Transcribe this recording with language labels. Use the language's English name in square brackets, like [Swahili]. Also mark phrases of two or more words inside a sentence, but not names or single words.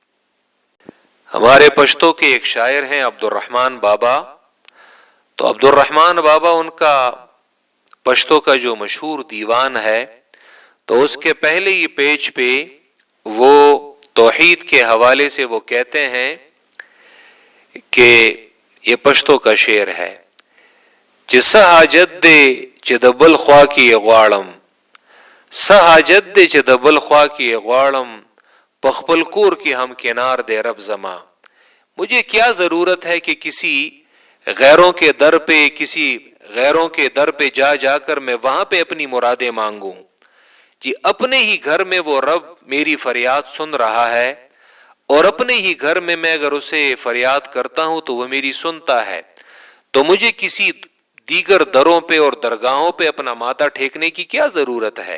[Urdu] ہمارے پشتو کے ایک شاعر ہیں عبد الرحمن بابا، تو عبد الرحمن بابا ان کا پشتو کا جو مشہور دیوان ہے، تو اس کے پہلے ہی پیج پہ وہ توحید کے حوالے سے وہ کہتے ہیں کہ یہ پشتو کا شعر ہے، [Pashto] سہ حاجت دے چه د بل خوا کې غواړم، سه حاجت دے چه د بل خوا کې غواړم، په خپل کور کې هم کنار دے رب زما، [Urdu] مجھے کیا ضرورت ہے کہ کسی غیروں کے در پہ، کسی غیروں کے در پہ جا جا کر میں وہاں پہ اپنی مرادیں مانگوں، جی اپنے ہی گھر میں وہ رب میری فریاد سن رہا ہے، اور اپنے ہی گھر میں اگر اسے فریاد کرتا ہوں تو وہ میری سنتا ہے، تو مجھے کسی دیگر دروں پہ اور درگاہوں پہ اپنا ماتھا ٹھیکنے کی کیا ضرورت ہے۔